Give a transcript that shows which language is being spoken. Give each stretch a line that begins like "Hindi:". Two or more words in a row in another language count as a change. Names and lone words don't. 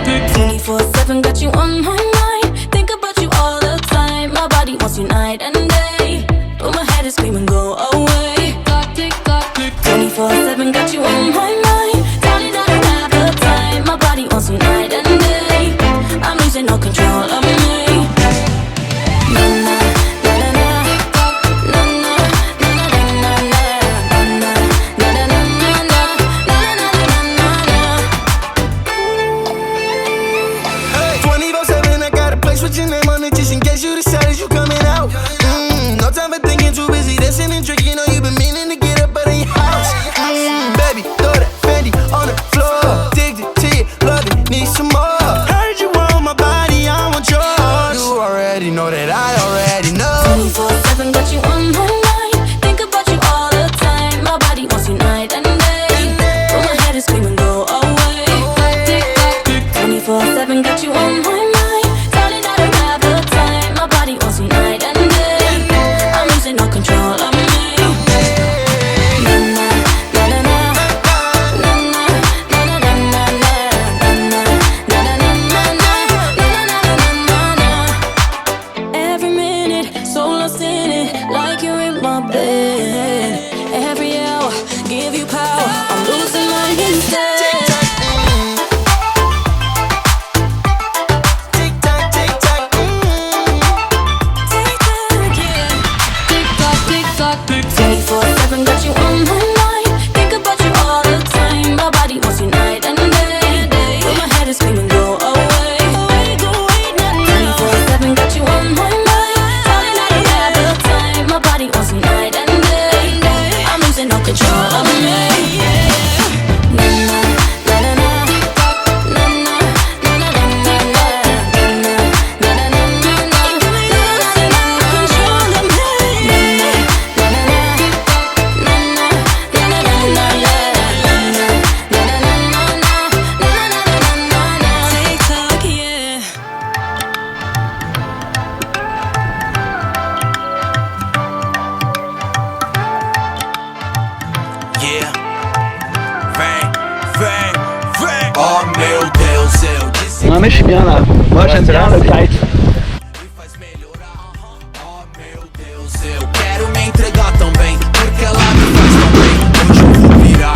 English: 24/7, got you on my mind. Think about you all the time. My body wants you night and day, but my head is screaming, go away. 24/7, got you on my mind. Darling, I don't have the time. My body wants you night and day. I'm losing no control of me. Na na na na na na na na na na na na na. 24/7, I got a place with your name on it, just in case you decided you coming out. No time for thinking, too busy dancing and drinking. Know you've been meaning to get up out of your house. Baby, throw that Fendi on the floor. Addicted to you, love it, need some more. Heard you want my body, I want yours. You already know that I already know. 24/7, got you on my mind. Think about you all the time. My body wants you night and day, but my head is screaming, go away. 24/7, got you on my mind. Darling, I don't have the time. My body wants you night and day. I'm losing no control of me. Na na na na na na na na na na na na na na na. Every minute, so lost in it, like you're in my bed. Every hour, give you power, I'm losing mine instead. Tick tock, tick tock, Tick tock, yeah. Tick tock, tick tock, 24/7, got you on my mind. Think about you all the time. My body wants you night and day, but my head is screaming, go away. 24/7, got you on my mind. Darling, I don't have the time. My body wants you night and day. I'm losing no control of me. Na na na na na na na na na na na na na na. Losing no control of me. Na na na na na na na na na na. TikTok, yeah. yeah.
Portuguese: Vem. Oh meu Deus, eu disse Uma mexicana, pode entrar no site. que faz melhorar. Oh meu Deus, eu quero me entregar também, porque ela me faz tão bem. Hoje eu vou virar.